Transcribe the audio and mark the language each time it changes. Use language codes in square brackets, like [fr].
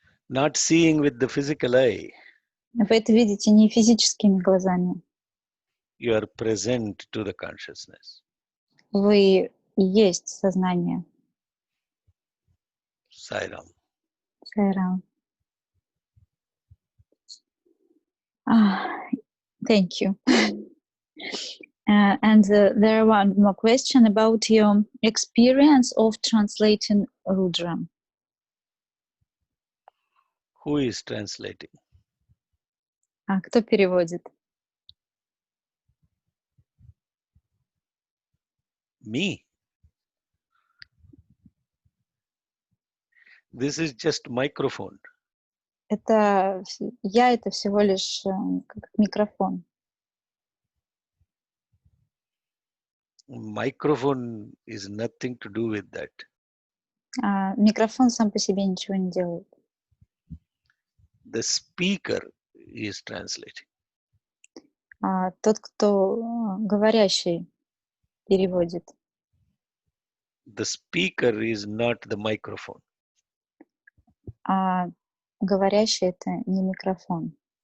[en] Not seeing with the physical eye. [ru] Вы это видите не физическими глазами. [en] You are present to the consciousness. [ru] Вы и есть сознание. [en] Sairam. [ru] Шекхаром. [en] Thank you. And there one more question about your experience of translating Rudra. Who is translating? [ru] Кто переводит? [en] Me. This is just microphone. [ru] Это всего лишь как микрофон. [en] Microphone is nothing to do with that. [ru] Микрофон сам по себе ничего не делает. [en] The speaker is translating. [ru] Тот, кто говорящий, переводит. [en] The speaker is not the microphone. [ru] Говорящий — это не микрофон.